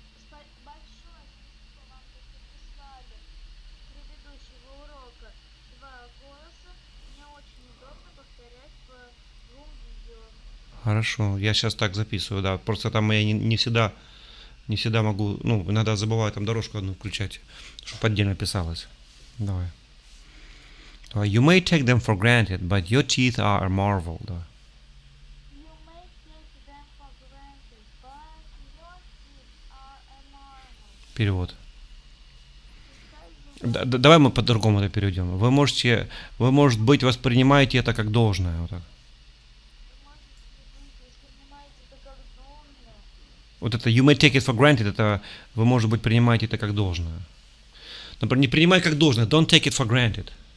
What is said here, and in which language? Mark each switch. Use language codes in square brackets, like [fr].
[ru] Большое спасибо вам, что прислали предыдущего урока два голоса. Мне очень удобно повторять по двум видео. Хорошо, я сейчас так записываю, да. Просто там я не всегда могу, ну, иногда забываю там дорожку одну включать, чтобы отдельно писалось. Давай. [en] You may take them for granted, but your teeth are a marvel. [ru] Давай. [en] You may take them for granted, but your teeth are a marvel. [ru] Перевод. Скажи, Давай мы по-другому это переведем. Вы, может быть, воспринимаете это как должное. Вот так. вы можете быть, воспринимаете это как должное. Вот это [en] you may take it for granted, [ru] это вы, может быть, принимаете это как должное. Например, не принимай как должное, [en] don't take it for granted. Don't take it for granted,